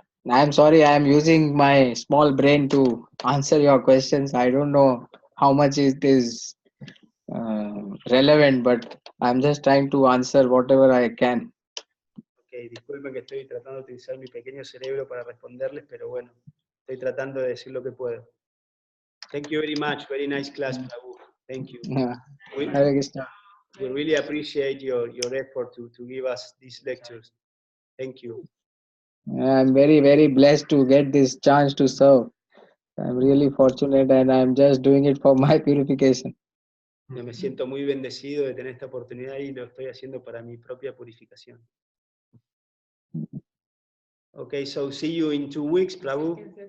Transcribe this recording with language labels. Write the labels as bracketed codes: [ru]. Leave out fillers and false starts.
[en] I'm sorry, I am using my small brain to answer your questions. I don't know how much it is relevant, but I'm just trying to answer whatever I can. [es] Okay, disculpen que estoy tratando de utilizar mi pequeño cerebro para responderles, pero bueno, estoy tratando de decir lo que puedo. [en] Thank you very much. Very nice class, Prabhu. Thank you. Hare Krishna. We really appreciate your effort to give us these lectures. Thank you. I'm very, very blessed to get this chance to serve. I'm really fortunate and I'm just doing it for my purification. [es] Yo me siento muy bendecido de tener esta oportunidad y lo estoy haciendo para mi propia purificación. [en] Okay, so see you in 2 weeks, Prabhu.